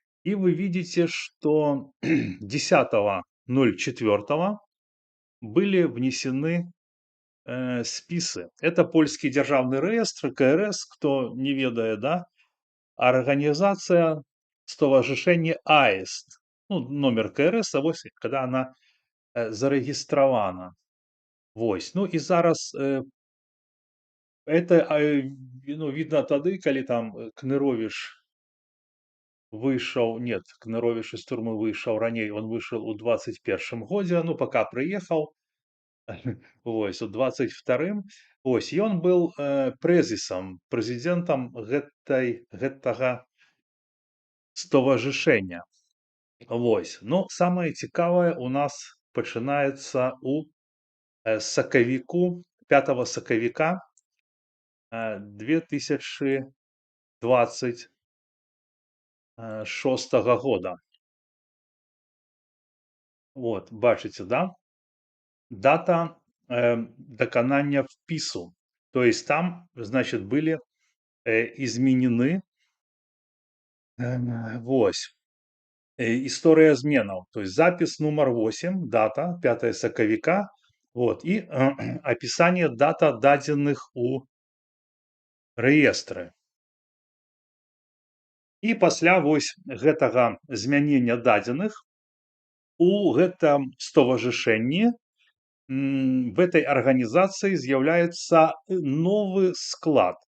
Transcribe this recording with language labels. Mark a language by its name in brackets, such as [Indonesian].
[Russian] И вы видите, что 10.04 были внесены списы. Это польский державный реестр, КРС, кто не ведает, да, организация Стоwarzyszenie АИСТ. Ну, номер КРС, а вось, когда она зарегистрована. Вось. Ну, и зараз это, ну, видно тады, [Belarusian] калі там Кнырович выйшаў, [Russian] нет, Кнырович из турмы [Belarusian] выйшаў раней, [Russian] он вышел у 21 годзе, ну, пока приехал, [Belarusian] Вось у 22 вось ён быў прэзідэнтам гэтага стоварышэння. Вось. Ну, самае цікавае у нас пачынаецца ў сакавіку 5 сакавіка 2026 года. Вот, бачыце, да? Дата даканання впісу. [Russian] То есть там, значит, были изменены вось история зменаў. То есть запись [Belarusian] нумар 8, дата 5 сакавіка, вот, і опісанне дата дадзеных у рэестры. І пасля вось гэтага змянення дадзеных у гэтым стоварышэнні [Russian] в этой организации [Belarusian] з'яўляецца новы склад.